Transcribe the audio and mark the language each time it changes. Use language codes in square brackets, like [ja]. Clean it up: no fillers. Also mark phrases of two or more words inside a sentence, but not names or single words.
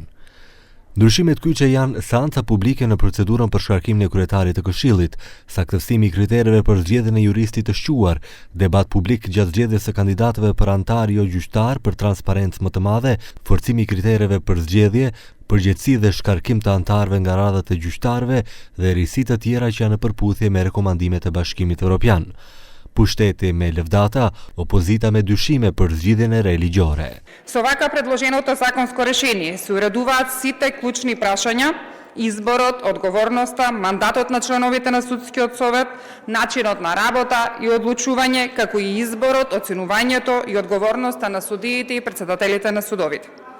[sq] Ndryshimet kyçe janë seanca publike në procedurën për shkarkimin e kryetarit të Këshillit, saktësimi i kritereve për zgjedhjen e juristit të shquar, debat publik gjatë zgjedhjes së kandidatëve për antar jo gjyqtar për transparencë më të madhe, forcimi i kritereve për zgjedhje, përgjegjësi dhe shkarkim të antarëve nga radhat e gjyqtarëve dhe risi të tjera që janë në përputhje me rekomandimet e Bashkimit Evropian. Pushteti me lëvdata, опозита me dyshime për zgjidhjen e re ligjore. [mk] Со вака предложеното законско решение се уредуваат сите клучни прашања, изборот, одговорноста, мандатот на членовите на судскиот совет, начинот на работа и одлучување, како и изборот, оценувањето и одговорноста на судиите и претседателите на судовите.